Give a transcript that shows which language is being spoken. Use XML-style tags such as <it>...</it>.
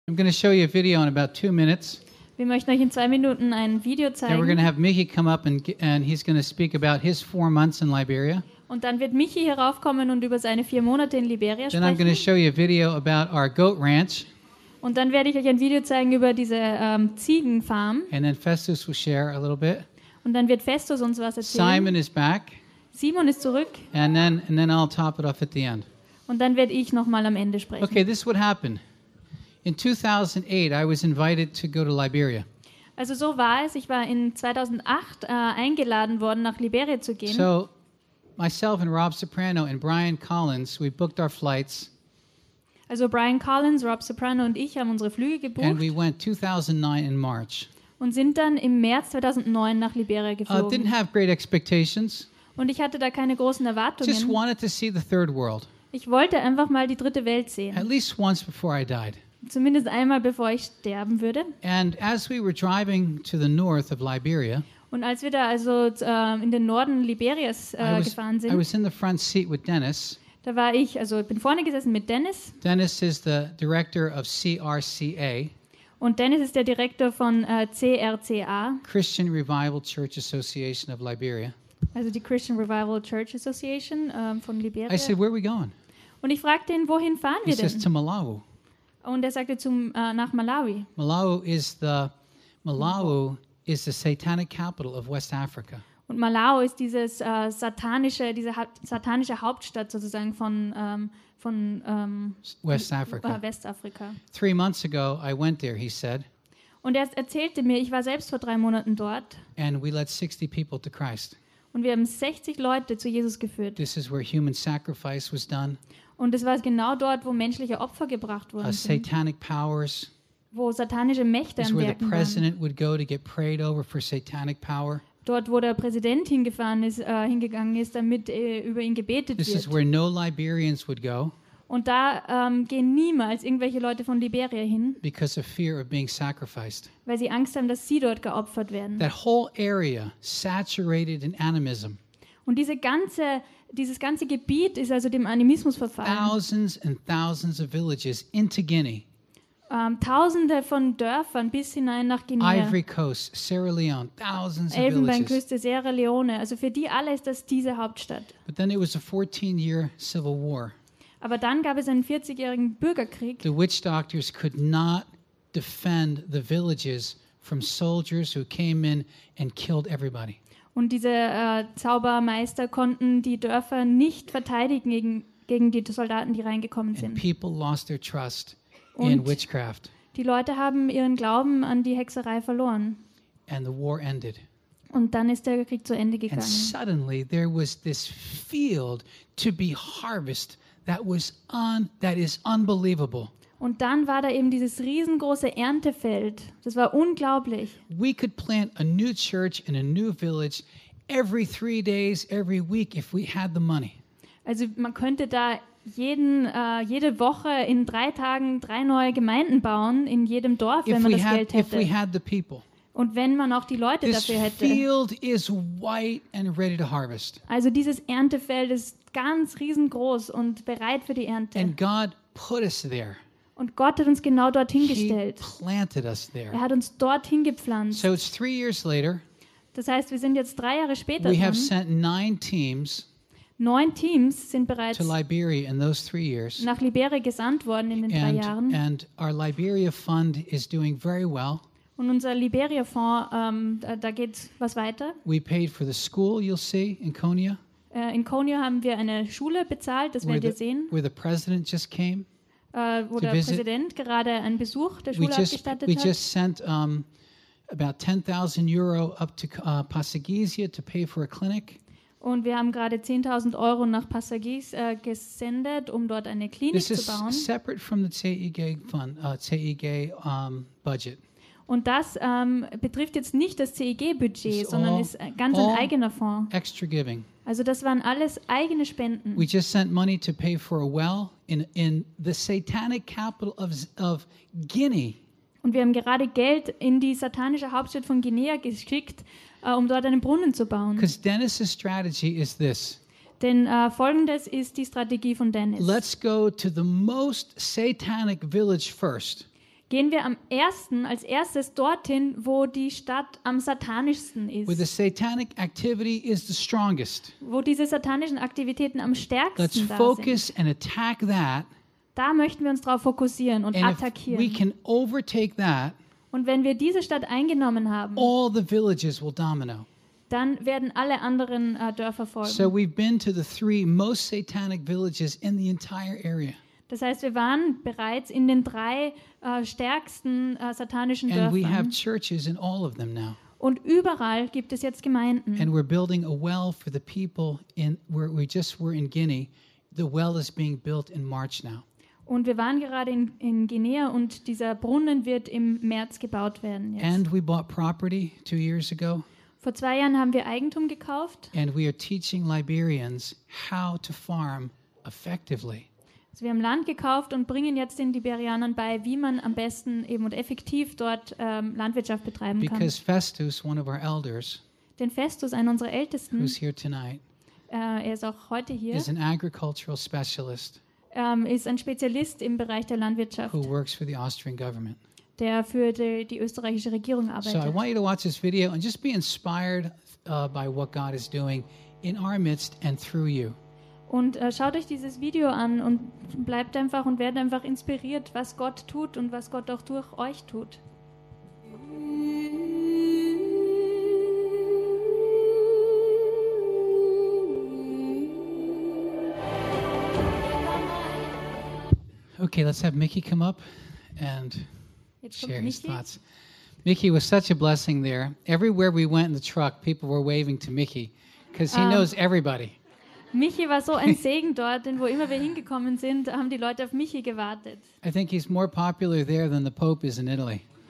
<en>I'm going to show you a video in about 2 minutes.</en> <de>Wir möchten euch in 2 Minuten ein Video zeigen.</de> <en>Then we're going to have Michi come up and he's going to speak about his 4 months in Liberia.</en> <de>Und dann wird Michi hier raufkommen und über seine 4 Monate in Liberia sprechen.</de> <en>Then I'm going to show you a video about our goat ranch.</en> <de>Und dann werde ich euch ein Video zeigen über diese Ziegenfarm.</de> <en>And then Festus will share a little bit.</en> <de>Und dann wird Festus uns was erzählen.</de> <en>Simon is back.</en> <de>Simon ist zurück.</de> <en>And then I'll top it off at the end.</en> <de>Und dann werde ich nochmal am Ende sprechen.</de> <en>Okay, this is what happened. In 2008, I was invited to go to Liberia.</en> <de>Also so war es. Ich war in 2008 eingeladen worden, nach Liberia zu gehen.</de> <en>So, myself and Rob Soprano and Brian Collins, we booked our flights.</en> <de>Also Brian Collins, Rob Soprano und ich haben unsere Flüge gebucht.</de> <en>And we went 2009 in March.</en> <de>Und sind dann im März 2009 nach Liberia geflogen.</de> <en>Didn't have great expectations.</en> <de>Und ich hatte da keine großen Erwartungen.</de> <en>Just wanted to see the third world.</en> <de>Ich wollte einfach mal die dritte Welt sehen.</de> <en>At least once before I died.</en> <de>Zumindest einmal, bevor ich sterben würde.</de> <en>And as we were driving to the north of Liberia,</en> <de>und als wir da also in den Norden Liberias gefahren sind,</de> <en>I was in the front seat with Dennis.</en> <de>Da war ich, also ich bin vorne gesessen mit Dennis.</de> <en>Dennis is the director of CRCA.</en> <de>Und Dennis ist der Direktor von CRCA.</de> <en>Christian Revival Church Association of Liberia.</en> <de>Also die Christian Revival Church Association von Liberia.</de> <en>I said, where are we going?</en> <de>Und ich fragte ihn, wohin fahren wir denn?</de> <en>He says, to Malawi.</en> <de>Und er sagte nach Malawi.</de> <en>Malawi is the satanic capital of West Africa.</en> <de>Und Malawi ist dieses satanische Hauptstadt sozusagen von</de> <en>West Africa.</en> <de>Westafrika.</de> <en>3 months ago I went there, he said.</en> <de>Und er erzählte mir, ich war selbst vor 3 Monaten dort.</de> <en>And we led 60 people to Christ.</en> <de>Und wir haben 60 Leute zu Jesus geführt.</de> <en>This is where human sacrifice was done.</en> <de>Und es war genau dort, wo menschliche Opfer gebracht wurden.</de> <en>Satanic powers,</en> <de>wo satanische Mächte am Wirken waren.</de> <en>Would go to get prayed over for satanic power.</en> <de>Dort, wo der Präsident hingegangen ist, damit über ihn gebetet</de> <en>this</en> <de>wird.</de> <en>Is where no Liberians would go.</en> <de>Und da gehen niemals irgendwelche Leute von Liberia hin,</de> <en>because of fear of being sacrificed.</en> <de>Weil sie Angst haben, dass sie dort geopfert werden.</de> <en>That whole area saturated in animism.</en> <de>Und dieses ganze Gebiet ist also dem Animismus verfallen.</de> <en>Thousands and thousands of villages into Guinea.</en> <de>Tausende von Dörfern bis hinein nach Guinea.</de> <en>Ivory Coast, Sierra Leone, thousands of villages.</en> <de>Elfenbeinküste, Sierra Leone. Also für die alle ist das diese Hauptstadt.</de> <en>But then it was a 14-year civil war.</en> <de>Aber dann gab es einen 40-jährigen Bürgerkrieg.</de> <en>The witch doctors could not defend the villages from soldiers who came in and killed everybody.</en> <de>Und diese Zaubermeister konnten die Dörfer nicht verteidigen gegen die Soldaten, die reingekommen sind.</de> <en>And people lost their trust</en> <de>und</de> <en>in witchcraft.</en> <de>Die Leute haben ihren Glauben an die Hexerei verloren.</de> <en>And the war ended.</en> <de>Und dann ist der Krieg zu Ende gegangen.</de> <en>And suddenly there was this field to be harvested that is unbelievable.</en> <de>Und dann war da eben dieses riesengroße Erntefeld. Das war unglaublich.</de> <en>We could plant a new church in a new village every 3 days, every week, if we had the money.</en> <de>Also man könnte da jede Woche in 3 Tagen 3 neue Gemeinden bauen in jedem Dorf, wenn man das Geld hätte.</de> <en>If we had the people.</en> <de>Und wenn man auch die Leute</de> <en>this</en> <de>dafür hätte.</de> <en>Field is white and ready to harvest.</en> <de>Also dieses Erntefeld ist ganz riesengroß und bereit für die Ernte.</de> <en>And God put us there.</en> <de>Und Gott hat uns genau dorthin gestellt.</de> <en>He planted us there.</en> <de>Er hat uns dorthin gepflanzt.</de> <en>So it's 3 years later.</en> <de>Das heißt, wir sind jetzt 3 Jahre später.</de> <en>We have sent 9 teams.</en> <de>9 teams sind bereits</de> <en>to Liberia in those 3 years.</en> <de>Nach Liberia gesandt worden in den 3 Jahren.</de> <en>And our Liberia fund is doing very well.</en> <de>Und unser Liberia Fonds, da geht was weiter.</de> <en>We paid for the school, you'll see, in Konya.</en> <de>In Konya haben wir eine Schule bezahlt, das werdet ihr sehen.</de> <en>Where the president just came.</en> <de>Wo der Präsident gerade einen Besuch der Schule abgestattet hat.</de> <en>We just sent about 10,000 euro up to Pasagisia to pay for a clinic.</en> <de>Und wir haben gerade 10,000 euro nach Pasagis gesendet, um dort eine Klinik</de> <en>this</en> <de>zu bauen.</de> <en>This is separate from the TEG fund, TEG budget.</en> <de>Und das betrifft jetzt nicht das TEG-Budget, sondern ist ganz ein eigener Fonds.</de> <en>Extra giving.</en> <de>Also das waren alles eigene Spenden.</de> <en>We just sent money to pay for a well in the satanic capital of Guinea.</en> <de>Und wir haben gerade Geld in die satanische Hauptstadt von Guinea geschickt, um dort einen Brunnen zu bauen.</de> <en>Because Dennis's strategy is this.</en> <de>Denn folgendes ist die Strategie von Dennis.</de> <en>Let's go to the most satanic village first.</en> <de>gehen wir als erstes dorthin, wo die Stadt am satanischsten ist.</de> <en>Where the satanic activity is the strongest.</en> <de>Wo diese satanischen Aktivitäten am stärksten da sind.</de> <en>Let's focus and attack that.</en> <de>Da möchten wir uns drauf fokussieren und attackieren.</de> <en>We can overtake that.</en> <de>Und wenn wir diese Stadt eingenommen haben,</de> <en>all the villages will domino.</en> <de>Dann werden alle anderen Dörfer folgen.</de> <en>So we've been to the three most satanic villages in the entire area.</en> <de>Das heißt, wir waren bereits in den drei stärksten satanischen</de> <en>and</en> <de>Dörfern.</de> <en>We have churches in all of them now.</en> <de>Und überall gibt es jetzt Gemeinden.</de> <en>And we're building a well for the people in where we just were in Guinea. The well is being built in March now.</en> <de>Und wir waren gerade in Guinea und dieser Brunnen wird im März gebaut werden jetzt.</de> <en>And we bought property 2 years ago.</en> <de>Vor 2 Jahren haben wir Eigentum gekauft.</de> <en>And we are teaching Liberians how to farm effectively.</en> <de>Also wir haben Land gekauft und bringen jetzt den Liberianern bei, wie man am besten eben und effektiv dort Landwirtschaft betreiben kann.</de> <en>Because Festus, one of our elders,</en> <de>denn Festus, einer unserer Ältesten,</de> <en>who's here tonight,</en> <de>er ist auch heute hier,</de> <en>is an agricultural specialist,</en> <de>ist ein Spezialist im Bereich der Landwirtschaft,</de> <en>who works for the Austrian government.</en> <de>Der für die österreichische Regierung arbeitet.</de> <en>So I want you to watch this video and just be inspired by what God is doing in our midst and through you.</en> <de>Und schaut euch dieses Video an und bleibt einfach und werdet einfach inspiriert, was Gott tut und was Gott auch durch euch tut.</de> <en>Okay, let's have Mickey come up and share Mickey. His thoughts. Mickey was such a blessing there. Everywhere we went in the truck, people were waving to Mickey because he knows everybody.</en> <de>Michi war so ein Segen dort, denn wo immer wir hingekommen sind, haben die Leute auf Michi gewartet.</de> <en>I think he's more popular there than the Pope is in Italy.</en>